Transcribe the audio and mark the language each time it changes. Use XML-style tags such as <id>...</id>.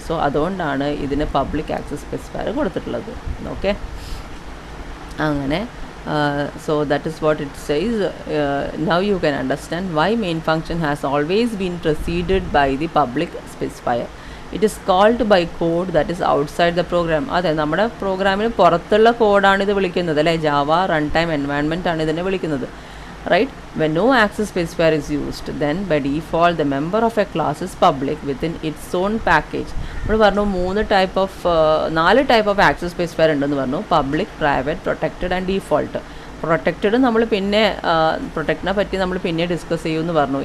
<ml>So അതുകൊണ്ടാണ് ഇതിന് public access specifier കൊടുത്തിട്ടുള്ളത്. ഓക്കെ, അങ്ങനെ</ml> <en>so that is what it says. Now you can understand why main function has always been preceded by the public specifier. It is called by code that is outside the program.</en> <ml>അതെ, നമ്മുടെ പ്രോഗ്രാമിന് പുറത്തുള്ള കോഡാണ് ഇത് വിളിക്കുന്നത് അല്ലേ. Java run time environment ആണ് ഇതിനെ വിളിക്കുന്നത്.</ml> <en>Right? When no access specifier is used, then by default the member of a class is public within its own package.</en> <ml>നമ്മൾ പറഞ്ഞു 4 ടൈപ്പ് ഓഫ് ആക്സസ് സ്പെസിഫയർ ഉണ്ടെന്ന് പറഞ്ഞു. Public, private, protected and default. Protected പ്രൊട്ടക്റ്റിനെ പറ്റി നമ്മൾ പിന്നെ discuss ചെയ്യുമെന്ന് പറഞ്ഞു.</ml>